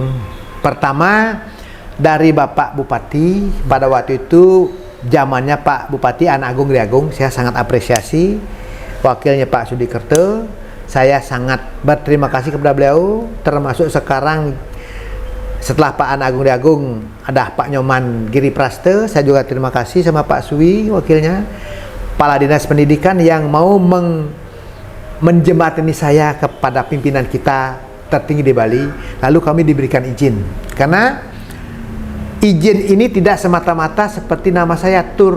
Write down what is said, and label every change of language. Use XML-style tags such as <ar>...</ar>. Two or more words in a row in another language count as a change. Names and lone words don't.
<id>Pertama dari Bapak Bupati pada waktu itu, zamannya Pak Bupati An Agung Gede Agung, saya sangat apresiasi. Wakilnya Pak Sudikerto, saya sangat berterima kasih kepada beliau. Termasuk sekarang setelah Pak An Agung Gede Agung ada Pak Nyoman Giri Praste, saya juga terima kasih sama Pak Suwi wakilnya, Kepala Dinas Pendidikan yang mau menjembatani saya kepada pimpinan kita tertinggi di Bali. Lalu kami diberikan izin, karena izin ini tidak semata-mata seperti nama saya tur.</id>